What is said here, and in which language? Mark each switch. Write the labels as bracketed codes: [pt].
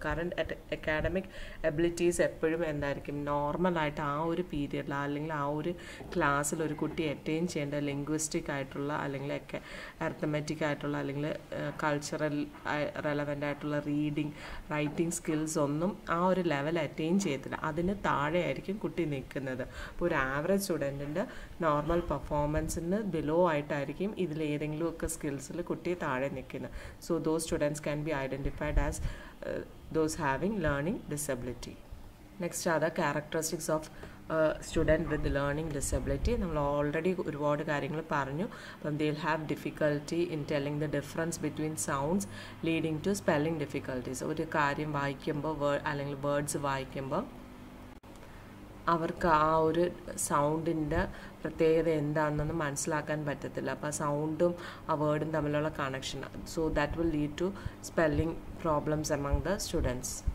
[ml] Current academic abilities എപ്പോഴും എന്തായിരിക്കും, നോർമലായിട്ട് ആ ഒരു പീരിയഡിൽ അല്ലെങ്കിൽ ആ ഒരു ക്ലാസ്സിൽ ഒരു കുട്ടി അറ്റൈൻ ചെയ്യേണ്ട ലിംഗ്വിസ്റ്റിക് ആയിട്ടുള്ള അല്ലെങ്കിൽ അരിത്തമെറ്റിക് ആയിട്ടുള്ള അല്ലെങ്കിൽ കൾച്ചറൽ റെലവൻ്റ് ആയിട്ടുള്ള റീഡിങ് റൈറ്റിംഗ് സ്കിൽസ് ഒന്നും ആ ഒരു ലെവൽ അറ്റൈൻ ചെയ്യത്തില്ല. അതിന് താഴെയായിരിക്കും കുട്ടി നിൽക്കുന്നത്. അപ്പോൾ ഒരു ആവറേജ് സ്റ്റുഡൻറ്റിൻ്റെ നോർമൽ പെർഫോമൻസിന് ബിലോ ആയിട്ടായിരിക്കും ഇതിലേതെങ്കിലുമൊക്കെ സ്കിൽസിൽ കുട്ടി താഴെ നിൽക്കുന്നത്. [en] So those students can be identified as those having learning disability. Next are the characteristics of student with learning disability. [ml] നമ്മൾ ഓൾറെഡി ഒരുപാട് കാര്യങ്ങൾ പറഞ്ഞു. അപ്പം [en] they'll have difficulty in telling the difference between sounds leading to spelling difficulties. [ml] ഒരു കാര്യം വായിക്കുമ്പോൾ അല്ലെങ്കിൽ words വായിക്കുമ്പോൾ അവർക്ക് ആ ഒരു സൗണ്ടിൻ്റെ പ്രത്യേകത എന്താണെന്ന് മനസ്സിലാക്കാൻ പറ്റത്തില്ല. അപ്പോൾ ആ സൗണ്ടും ആ വേർഡും തമ്മിലുള്ള connection, [en] So that will lead to spelling problems among the students.